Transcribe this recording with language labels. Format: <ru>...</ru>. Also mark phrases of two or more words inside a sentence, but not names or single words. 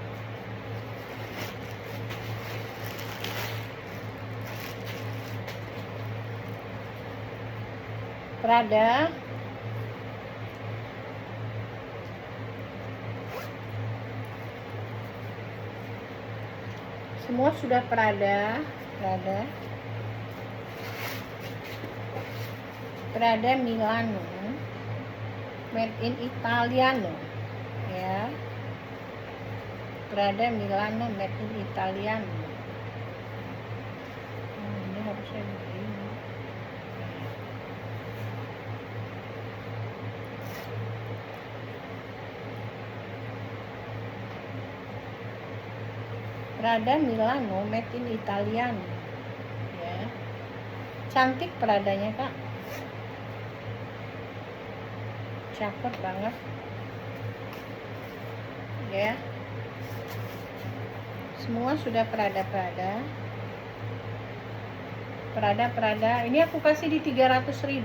<id>Prada. Semua sudah Prada Milano,</id> <en>made in Italiano</en> <id>ya.</id> <en>Prada Milano, made in Italiano.</en> <id>Ini harusnya begini.</id> <en>Prada Milano, made in Italiano ya.</en> <id>Cantik Pradanya Kak, cakep banget ya. Semua sudah Prada. Ini aku kasih di 300.000.</id>